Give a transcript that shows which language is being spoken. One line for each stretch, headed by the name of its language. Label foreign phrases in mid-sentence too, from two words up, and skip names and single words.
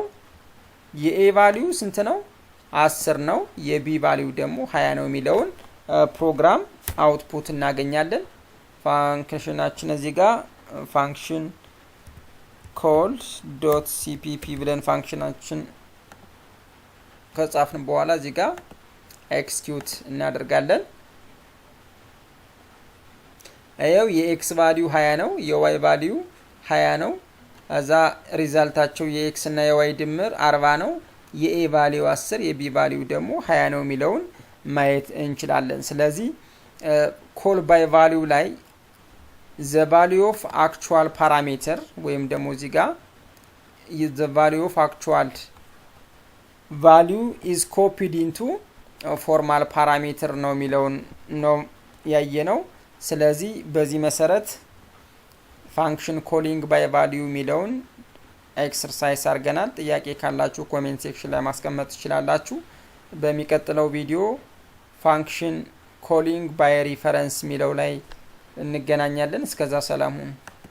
Amharic: የኤ ቫልዩ ስንት ነው? 10 ነው። የቢ ቫልዩ ደግሞ 20 ነው የሚለውን ፕሮግራም አውትፑት እናገኛለን። ፋንክሽናችን እዚህ ጋር
English: function call dot cpp
Amharic: ብለን ፋንክሽናችን ከጻፍን በኋላ እዚህ ጋር ኤክስኪዩት እናደርጋለን። አየው የኤክስ ቫልዩ 20 ነው፣ የዋይ ቫልዩ 20 ነው። እዛ ሪዛልታቸው የኤክስ እና የዋይ ድምር 40 ነው። የኤ ቫልዩ 10 የቢ ቫልዩ ደግሞ 20 ነው የሚለውን ማየት እንችላለን። ስለዚህ
English: call by value
Amharic: ላይ
English: the value of actual parameter
Amharic: ወይም ደግሞ እዚህ ጋር
English: the value of actual value is copied into formal parameter
Amharic: ነው የሚለውን ነው ያየነው። ስለዚህ በዚህ መሰረት
English: function calling by value
Amharic: የሚለውን ኤክሰርሳይዝ አድርገናል። ጥያቄ ካላችሁ
English: comment section
Amharic: ላይ ማስቀመጥ ትችላላችሁ። በሚቀጥለው ቪዲዮ
English: function calling by reference
Amharic: የሚለው ላይ እንገናኛለን። እስከዛ ሰላም ሁኑ።